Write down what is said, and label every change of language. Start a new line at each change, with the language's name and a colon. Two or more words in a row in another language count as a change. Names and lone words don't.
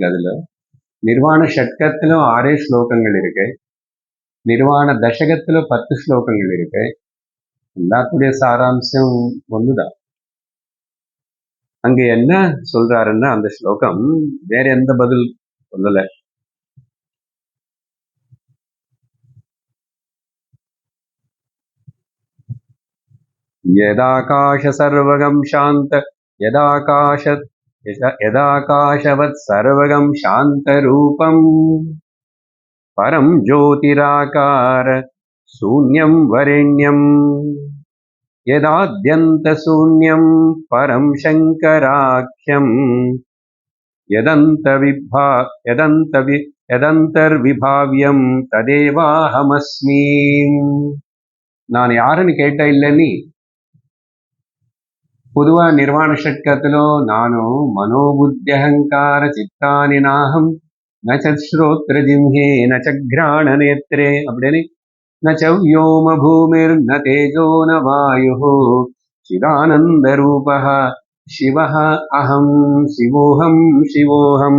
Tamil: அதுல நிர்வாண ஷட்கத்திலும் 6 ஸ்லோகங்கள் இருக்கு. நிர்வாண தசகத்துல 10 ஸ்லோகங்கள் இருக்கு. எல்லாத்துடைய சாராம்சம் ஒண்ணுதான். அங்க என்ன சொல்றாருன்னா அந்த ஸ்லோகம் வேற எந்த பதில் சொல்லல.
Sanskrit: यदाकाश सर्वगं शांत यदाकाशवत् सर्वगं शान्तरूपं परं ज्योतिराकार शून्यं वरेण्यं यदाद्यन्तशून्यं परं शङ्कराख्यं यदन्तर्विभाव्यं तदेवाहमस्मि.
Tamil: நான் யாருன்னு கேட்ட இல்லை நீ. பொதுவா நிர்வாண ஷட்கத்திலோ நானோ
Sanskrit: मनोबुद्ध्यहङ्कार चित्तानि नाहं न श्रोत्र जिह्वे न घ्राण नेत्रे
Tamil: அப்படின்னு
Sanskrit: न व्योम भूमिर् न तेजो न वायु चिदानन्द रूपः शिवः अहम् शिवोऽहम् शिवोऽहम्.